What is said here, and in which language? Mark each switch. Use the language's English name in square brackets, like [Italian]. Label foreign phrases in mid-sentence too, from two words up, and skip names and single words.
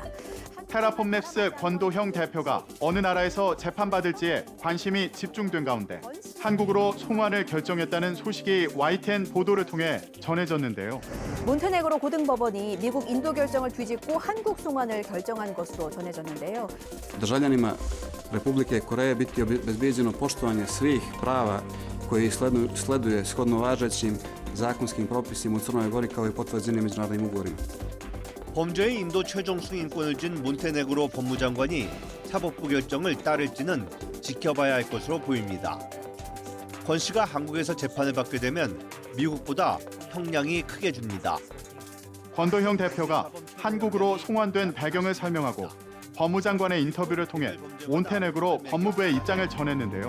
[Korean] 테라폼랩스 권도형 대표가 어느 나라에서 재판받을지에 관심이 집중된 가운데 한국으로 송환을 결정했다는 소식이 YTN 보도를 통해 전해졌는데요. 몬테네그로 고등법원이 미국 인도 결정을 뒤집고 한국 송환을 결정한 것으로 전해졌는데요. [Serbian] Državljanima Republike Koreje biti obezbeđeno poštovanje svih prava koji sleduje shodno važećim zakonskim propisima u Crnoj Gori kao i potvrđenim međunarodnim ugovorima. [Korean] 범죄의 인도 최종 승인권을 쥔 몬테네그로 법무장관이 사법부 결정을 따를지는 지켜봐야 할 것으로 보입니다. 권 씨가 한국에서 재판을 받게 되면 미국보다 형량이 크게 줍니다. 권도형 대표가 한국으로 송환된 배경을 설명하고 법무장관의 인터뷰를 통해 몬테네그로 법무부의 입장을 전했는데요.